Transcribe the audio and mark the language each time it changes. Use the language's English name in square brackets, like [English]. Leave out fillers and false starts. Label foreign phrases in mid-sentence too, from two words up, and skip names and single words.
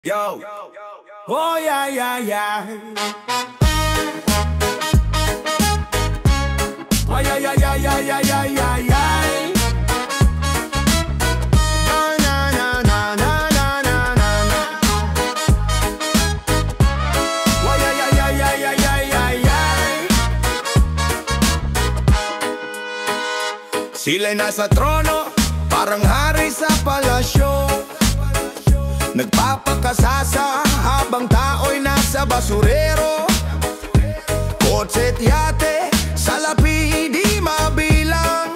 [English] Yo, oh yeah, yeah, yeah. Oh yeah, yeah, yeah, yeah, yeah, yeah, yeah, yeah. Na na na na na na na na. Oh yeah, yeah, yeah, yeah, yeah, yeah, yeah, yeah. [Filipino] Sila'y nasa trono, parang hari sa palasyo. Nagpapakasasa habang tao'y nasa basurero. Kotse't yate, salapi di mabilang.